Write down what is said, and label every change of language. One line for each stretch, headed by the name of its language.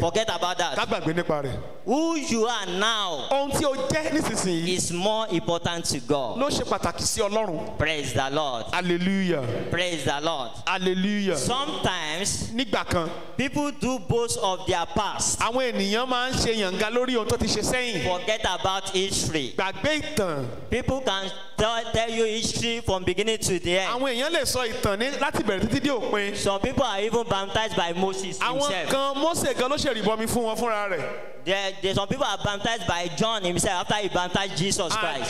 English: Forget about
Yoruba: ká
English: that.
Yoruba: gbàgbé nípa rẹ̀
English: Who you are now
Yoruba: ohun tí o jẹ́ nísinsìnyí
English: is more important to God.
Yoruba: ló ṣe pàtàkì sí Ọlọ́run
English: Praise the Lord. hallelujah Praise the Lord. hallelujah Sometimes
Yoruba: nígbà kan
English: people do boast of their past.
Yoruba: àwọn ènìyàn máa ń ṣe yànga lórí ohun tó ti ṣe sẹ́yìn
English: Forget about history.
Yoruba: gbàgbé ìtàn
English: People can tell you history from beginning to the end.
Yoruba: àwọn èèyàn lè sọ ìtàn ní láti bẹ̀rẹ̀ títí dé òpin
English: Some people are even baptized by Moses
Yoruba: àwọn
English: himself.
Yoruba: kan Mósè gan ló ṣèrìbọmi fún wọn fúnra rẹ̀
English: Some people are baptized by John himself after he baptized Jesus Christ.